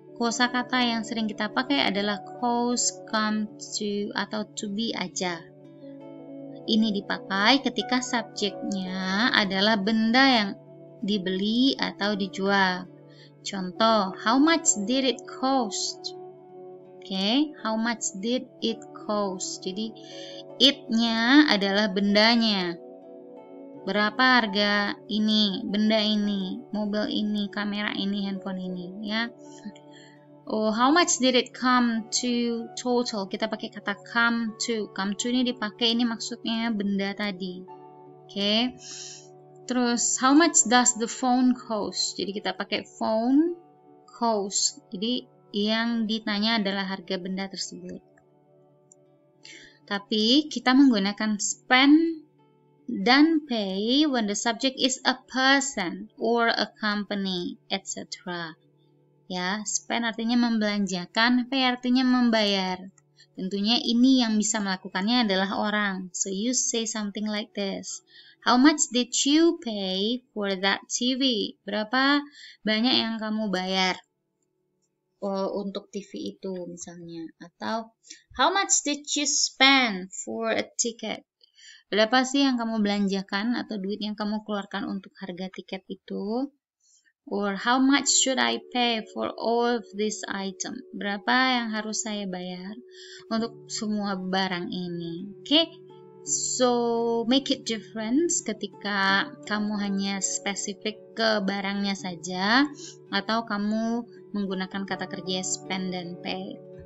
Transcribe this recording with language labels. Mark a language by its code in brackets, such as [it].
[id] Kosakata yang sering kita pakai adalah cost, come to, atau to be aja. Ini dipakai ketika subjeknya adalah benda yang dibeli atau dijual. [en] Contoh, how much did it cost? Okay, how much did it cost? [id] Jadi it-nya adalah bendanya. Berapa harga ini, benda ini, mobil ini, kamera ini, handphone ini, ya. [en] Oh, how much did it come to total? [id] Kita pakai kata [en] come to. [id] Come to ini dipakai, ini maksudnya benda tadi. Okay. [en] Terus, how much does the phone cost? [id] Jadi kita pakai phone cost. Jadi yang ditanya adalah harga benda tersebut. Tapi kita menggunakan spend dan pay [en] when the subject is a person or a company, etc. [id] Ya, spend artinya membelanjakan, pay artinya membayar. Tentunya ini yang bisa melakukannya adalah orang. [en] So you say something like this. How much did you pay for that TV? [id] Berapa banyak yang kamu bayar untuk TV itu misalnya? [en] Atau how much did you spend for a ticket? [id] Berapa sih yang kamu belanjakan atau duit yang kamu keluarkan untuk harga tiket itu? [en] Or how much should I pay for all of this item? [id] Berapa yang harus saya bayar untuk semua barang ini? Okay? [en] So, make it different [id] ketika kamu hanya spesifik ke barangnya saja atau kamu menggunakan kata kerja spend dan pay.